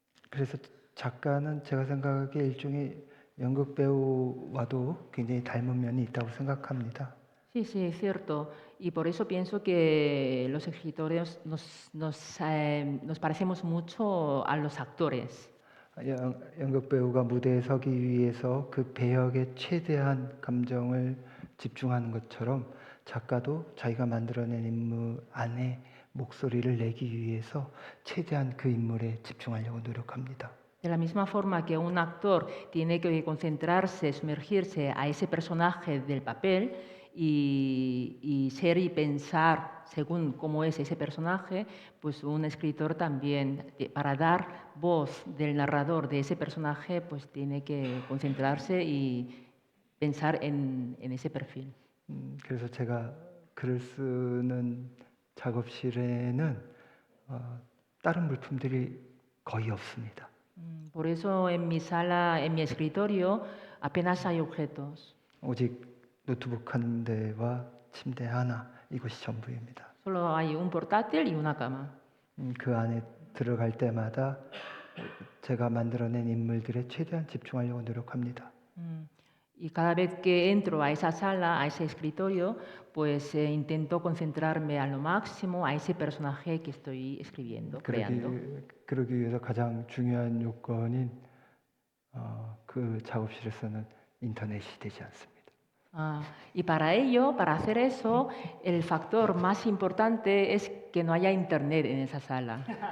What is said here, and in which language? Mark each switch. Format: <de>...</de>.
<ko>그래서 작가는 제가 생각하기에 일종의 연극 배우와도 굉장히 닮은 면이 있다고 생각합니다.</ko> <es>Sí, sí, es cierto. Y por eso pienso que los escritores nos parecemos mucho a los actores.</es> <ko>연극 배우가 무대에 서기 위해서 그 배역에 최대한 감정을 집중하는 것처럼 작가도 자기가 만들어낸 인물 안에 목소리를 내기 위해서 최대한 그 인물에 집중하려고 노력합니다.</ko> <es>De la misma forma que un actor tiene que concentrarse, sumergirse a ese personaje del papel y ser y pensar según cómo es ese personaje, pues un escritor también, para dar voz del narrador de ese personaje, pues tiene que concentrarse y pensar en ese perfil.</es> <ko>그래서 제가 글을 쓰는 작업실에는 다른 물품들이 거의 없습니다.</ko> <es>Por eso en mi sala, en mi escritorio, apenas hay objetos.</es> <ko>오직 노트북 한 대와 침대 하나, 이것이 전부입니다.</ko> <es>Solo hay un portátil y una cama.</es> <ko>그 안에 들어갈 때마다 제가 만들어낸 인물들에 최대한 집중하려고 노력합니다.</ko> <es>Y cada vez que entro a esa sala, a ese escritorio, pues intento concentrarme a lo máximo a ese personaje que estoy escribiendo, creando.</es> <ko>그러기 위해서 가장 중요한 요건인 그 작업실에서는 인터넷이 되지 않습니다.</ko> <es>Y para ello, para hacer eso, el factor más importante es que no haya internet en esa sala.</es>